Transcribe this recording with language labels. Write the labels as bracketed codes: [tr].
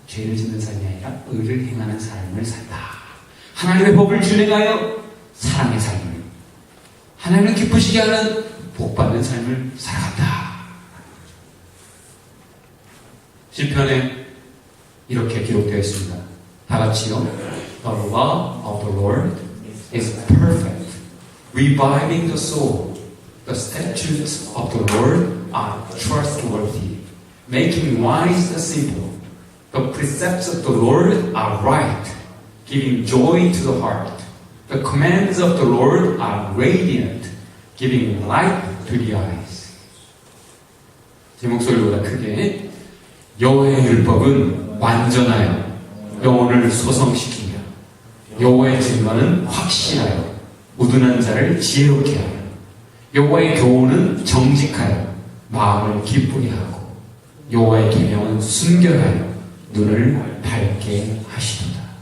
[ko] 죄를 짓는 삶이 아니라 의를 행하는 삶을 산다. 하나님의 법을 준행하여 사랑의 삶을, 하나님을 기쁘시게 하는 복받는 삶을 살아간다. 시편에 이렇게 기록되어 있습니다. 다 같이요. [en] The law of the Lord is perfect, reviving the soul. The statutes of the Lord are trustworthy, making wise the simple. The precepts of the Lord are right, giving joy to the heart. The commands of the Lord are radiant, giving light to the eyes. [ko] 제 목소리보다 크게. 여호와의 율법은 완전하여 영혼을 소성시키며 여호와의 증거는 확실하여 우둔한 자를 지혜롭게 하여 여호와의 교훈은 정직하여 마음을 기쁘게 하고 여호와의 계명은 순결하여 눈을 밝게 하시도다.